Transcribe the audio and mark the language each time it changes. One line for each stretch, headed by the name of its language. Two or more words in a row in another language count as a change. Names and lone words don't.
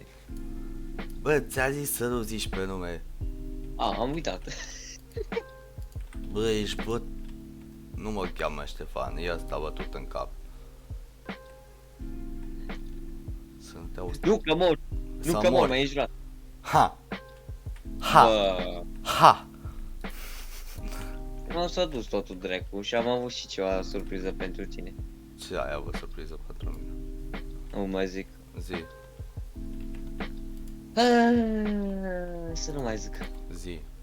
Romanian: Bă, ți-a zis să nu zici pe nume. Am uitat. Bă, ești băt... Nu mă cheamă Ștefan, e ăsta bătut în cap. Sunt auzi. Nu că mor. Nu că mor, mai ești rat. Ha! Ha! Bă. Ha! M-am s-a dus totul dracu și am avut și ceva surpriză pentru tine. Ce ai avut surpriză pentru mine? Nu mai zic. Zi, Să nu mai zic. zi.